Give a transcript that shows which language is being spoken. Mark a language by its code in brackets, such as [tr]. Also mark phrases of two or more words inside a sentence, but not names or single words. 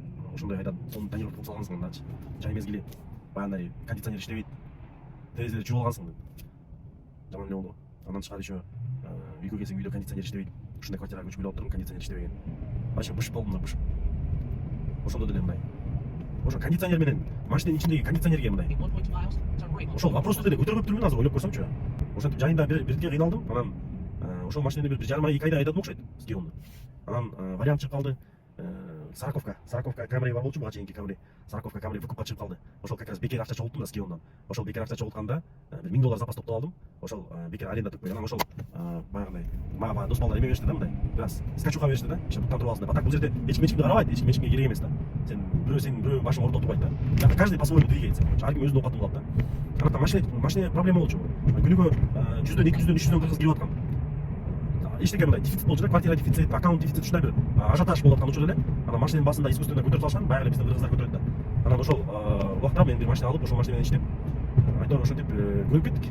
[ky] Ошондой айдап, сонун тонировка кылып салгансың андачы. Жай мезгили баягындай кондиционер иштебейт. Терезеде жууп алгансың. Жаман эле болду. Андан тышкары еще үйгө келсең үйдө кондиционер иштебейт. Ушундай квартирага көчүп келип отурдум, кондиционер иштебеген. Вообще бышып болдум да, бышып. Ошондо деле мындай. Ошо кондиционер менен машинанын ичиндеги кондиционерге мындай. [en] In 1.2 miles, turn right. [ky] Ошол вопросту деле көтөрбөптүрмүн азыр ойлоп көрсөмчү. Ошентип жайында бирге кыйналдым. Анан ошол машинаны бир 1,5 ай 2 айда айдадым окшойт, Scion'ду. Анан вариант чыгып калды. Сороковка Камри бар болчу, буга чейинки Камри. Сороковка Камри выкупка чыгып калды. Ошол [ru] как раз [ky] бекер акча чогулттум да Scion'дан. Ошол бекер акча чогултканда бир $1000 запас топтоп алдым. Ошол бекер аренда түкпөй. Анан ошол баягындай мага дос балдар эме беришти да, мындай. Бир аз скачука беришти да. Иши буттан туруп алсын деп. А так бул жерде эчкимди карабайт, эчкимге керек эмес да. Сен бирөө башың ордо турбайт да. [ru] Каждый по-своему двигается. [ky] Ар ким өзүнүн оокатын кылат да. Анан машина проблема болчу. Күнүгө 100дөн 200дөн 300дөн кыргыз кирип аткан. эчтеке мындай дефицит болчу да, квартира дефицит, аккаунт дефицит, ушундай бир ажиотаж болуп аткан учурда эле анан машинанын басында искусственно көтөрүп салышкан, баягы эле биздин кыргыздар көтөрөт да. Анан ошол убакта мен бир машина алып, ошол машина менен иштеп, айтор ошентип көнүп кеттик.